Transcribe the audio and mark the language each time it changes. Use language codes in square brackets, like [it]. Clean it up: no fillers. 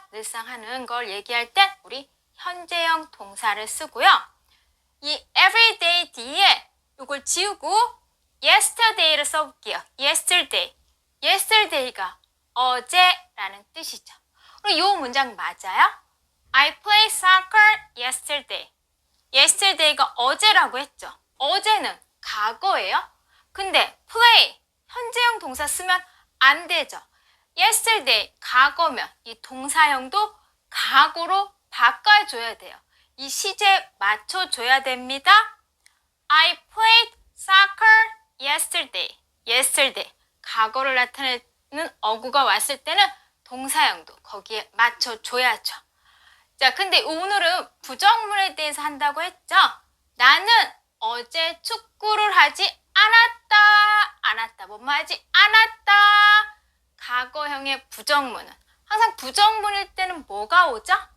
[ko] 늘상 하는 걸 얘기할 때 우리 현재형 동사를 쓰고요. 이 everyday 뒤에 이걸 지우고 yesterday를 써볼게요. yesterday가 어제라는 뜻이죠. 그리고 이 문장 맞아요? [en] I played soccer yesterday. [ko] yesterday가 어제라고 했죠. 어제는 과거예요. 근데 play, 현재형 동사 쓰면 안 되죠. yesterday, 과거면 이 동사형도 과거로 바꿔줘야 돼요. 이 시제 맞춰줘야 됩니다. [en] I played soccer yesterday. [ko] 과거를 나타내는 어구가 왔을 때는 동사형도 거기에 맞춰줘야죠. 자, 근데 오늘은 부정문에 대해서 한다고 했죠? 나는 어제 축구를 하지 않았다. 뭐하지 않았다. 과거형의 부정문은 항상 부정문일 때는 뭐가 오죠?